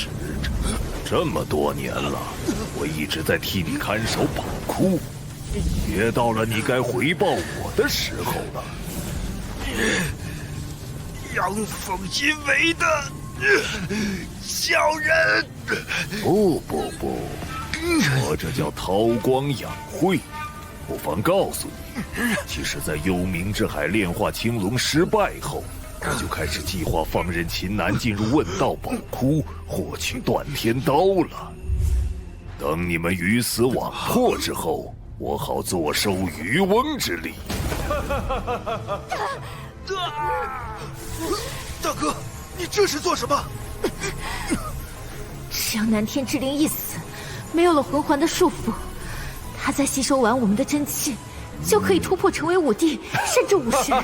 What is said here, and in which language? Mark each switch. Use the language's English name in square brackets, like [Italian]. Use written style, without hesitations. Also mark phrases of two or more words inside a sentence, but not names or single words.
[Chinese] 这麼多年了，我一直在替你看守寶窟，也到了你該回報我的時候了。陽奉陰違的小人！不，我這叫韜光養晦。不妨告訴你，其實在幽冥之海煉化青龍失敗後，我就開始計劃放任秦南進入問道寶窟，獲取斷天刀了。等你們魚死網破之後，我好坐收漁翁之利。大哥，你這是做什麼？只要南天之靈一死，沒有了魂環的束縛，他再吸收完我們的真氣，就可以突破成為武帝，甚至武神。